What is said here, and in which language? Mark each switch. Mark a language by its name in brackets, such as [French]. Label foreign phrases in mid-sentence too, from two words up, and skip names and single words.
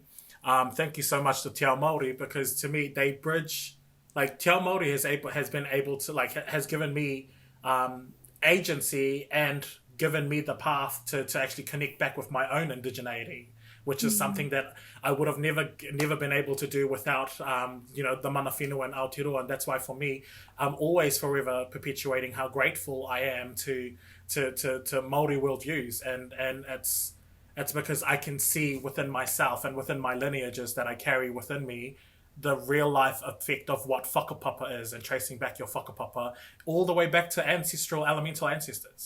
[English] Thank you so much to [Māori] Te Ao Māori, [English] because to me they bridge. Like, [Māori] Te Ao Māori [English] has been able to, like, has given me agency and given me the path to actually connect back with my own indigeneity, which is something that I would have never been able to do without the [Māori] mana whenua [English] and Aotearoa. And that's why for me, I'm always forever perpetuating how grateful I am to Māori worldviews, and it's because I can see within myself and within my lineages that I carry within me the real life effect of what whakapapa is, and tracing back your whakapapa all the way back to elemental ancestors.